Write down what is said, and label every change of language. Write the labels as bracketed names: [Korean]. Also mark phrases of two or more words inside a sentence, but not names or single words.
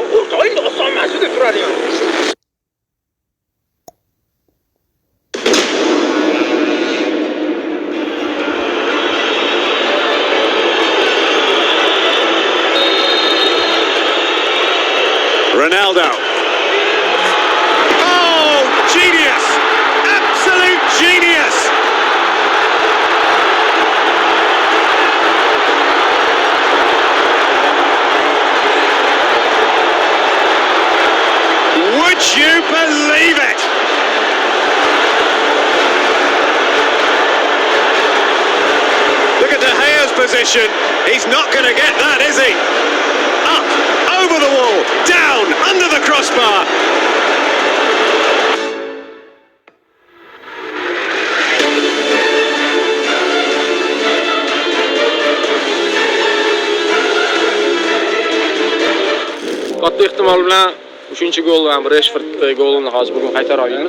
[Uzbek] O'rtoqing oson emas deb turadigan. Ronaldo. [English] Oh, genius! Absolute genius! Would you believe it? Look at De Gea's position. He's not going to get that, is he? Up, over the wall, down, under the crossbar. [Uzbek] Katta ehtimol bilan 3-gol bilan Rashford golini hozir bugun qaytara olamiz.